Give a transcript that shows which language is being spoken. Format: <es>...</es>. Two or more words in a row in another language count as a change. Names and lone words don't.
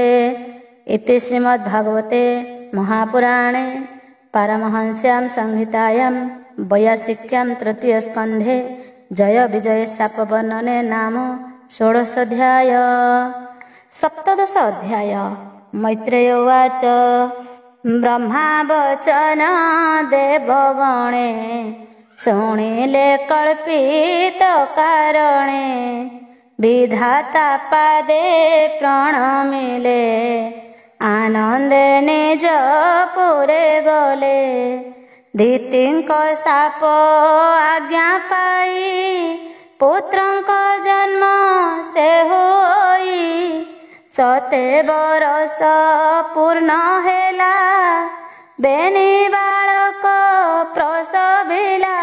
<sa>इति श्रीमद्भागवते महापुराणे पारमहंस्यां संहितायां वैयासिक्यां तृतीय स्कन्धे जय विजय शाप वर्णने नाम षोडशोऽध्याय।</sa> <or>ସପ୍ତଦଶ ଅଧ୍ୟାୟ।</or> <sa>मैत्रेय उवाच</sa> <or>ବ୍ରହ୍ମା ବଚନ ଦେବଗଣେ ଶୁଣିଲେ କଳ୍ପିତ କାରଣେ ବିଧାତା ପାଦେ ପ୍ରଣମିଲେ ଆନନ୍ଦେ ନିଜ ପୁରେ ଗଲେ। ଦିତିଙ୍କ ଶାପ ଆଜ୍ଞା ପାଇ ପୁତ୍ରଙ୍କ ଜନ୍ମ ସେ ହୋଇ। ସତେ ବରଷ ପୂର୍ଣ୍ଣ ହେଲା ବେନି ବାଳକ ପ୍ରସବିଲା।</or>